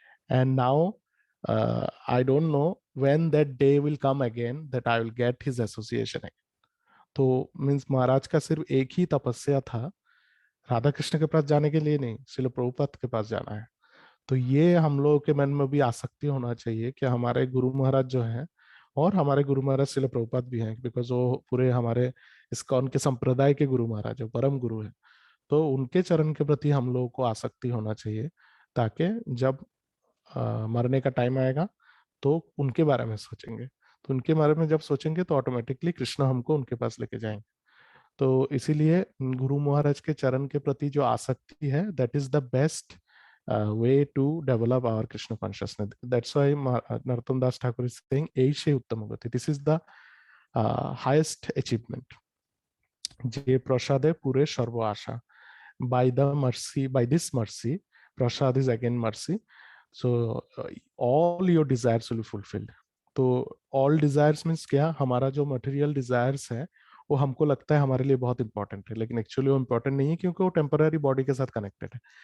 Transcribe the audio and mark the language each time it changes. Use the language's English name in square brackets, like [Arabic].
[English] And now I don't know when that day will come again that I will get his association again. [Hindi] तो means महाराज का सिर्फ एक ही तपस्या था, राधा कृष्ण के पास जाने के लिए नहीं, श्रील प्रभुपाद के पास जाना है। तो ये हम लोगों के मन में भी आसक्ति होना चाहिए कि हमारे गुरु महाराज जो हैं, और हमारे गुरु महाराज श्रील प्रभुपाद भी हैं, बिकॉज वो पूरे हमारे इस्कॉन के संप्रदाय के गुरु महाराज जो परम गुरु है, तो उनके चरण के प्रति हम लोगों को आसक्ति होना चाहिए, ताकि जब मरने का टाइम आएगा तो उनके बारे में सोचेंगे। तो उनके बारे में जब सोचेंगे तो ऑटोमेटिकली कृष्ण हमको उनके पास लेके जाएंगे। तो इसीलिए गुरु महाराज के चरण के प्रति जो आसक्ति है, [English] That is the best way to develop our Krishna consciousness. That's why Narottam Das Thakur is saying [Bangla] Eishe Uttama Gati. [English] This is the highest achievement. [Bangla] Je prasade pure sarva asha. [English] By the mercy, by this mercy, prasad is again mercy. So all your desires will be fulfilled. तो all desires means क्या? [Hindi] हमारा जो material desires है वो हमको लगता है हमारे लिए बहुत इंपॉर्टेंट है, लेकिन एक्चुअली वो इंपॉर्टेंट नहीं है, क्योंकि वो टेम्पररी बॉडी के साथ कनेक्टेड है।